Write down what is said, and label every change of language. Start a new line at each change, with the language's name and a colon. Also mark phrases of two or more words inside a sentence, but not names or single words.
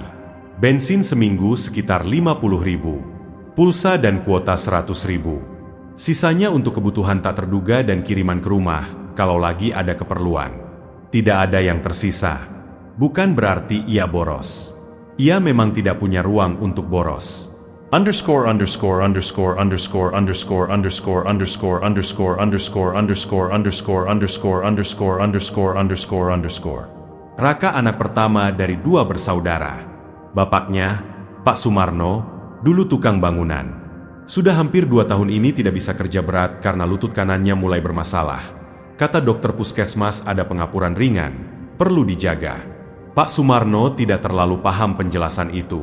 Indonesian: Bensin seminggu sekitar 50.000. Pulsa dan kuota 100.000. Sisanya untuk kebutuhan tak terduga dan kiriman ke rumah, kalau lagi ada keperluan. Tidak ada yang tersisa. Bukan berarti ia boros. Ia memang tidak punya ruang untuk boros. Underscore underscore underscore underscore underscore underscore underscore underscore underscore underscore underscore underscore underscore underscore underscore underscore. Raka anak pertama dari 2 bersaudara. Bapaknya, Pak Sumarno, dulu tukang bangunan. Sudah hampir 2 tahun ini tidak bisa kerja berat karena lutut kanannya mulai bermasalah. Kata dokter puskesmas ada pengapuran ringan, perlu dijaga. Pak Sumarno tidak terlalu paham penjelasan itu.